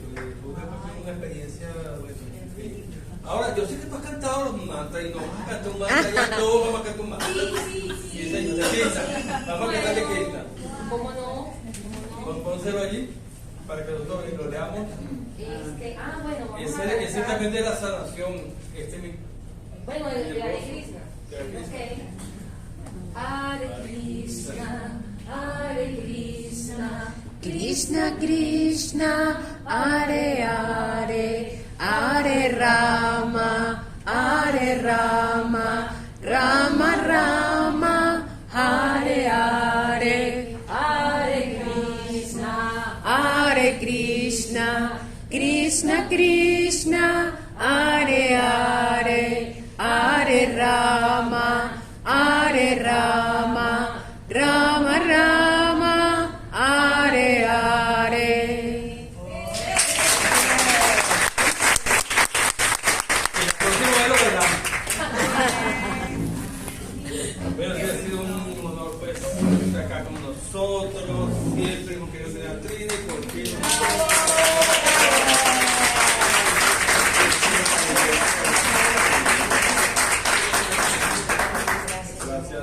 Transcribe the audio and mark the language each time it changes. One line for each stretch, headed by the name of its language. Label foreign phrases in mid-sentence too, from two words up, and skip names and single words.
Spanish: Fue una experiencia increíble. Ahora, yo sé que tú has cantado los mantras y no vas a cantar un mantra, ya todos vamos a cantar un mantra. Sí, señor, de Krishna. Vamos a cantar de Krishna. ¿Cómo no? Pónselo allí para que nosotros lo leamos. Bueno, vamos Ese a es también de la sanación. Bueno, el Hare Krishna. Okay.
Sanskrit: Hare Krishna, Hare Krishna, Krishna Krishna, Hare Hare, Hare Rama, Hare Rama, Rama Rama, Hare Hare, Hare Krishna, Hare Krishna, Krishna Krishna, Hare Hare, Hare Rama, Hare Rama, Rama Rama, Hare Hare.
Spanish: El próximo es lo verán. Bueno, ha sido un honor pues estar acá con nosotros. Siempre hemos querido tener a Trini y por fin. Gracias.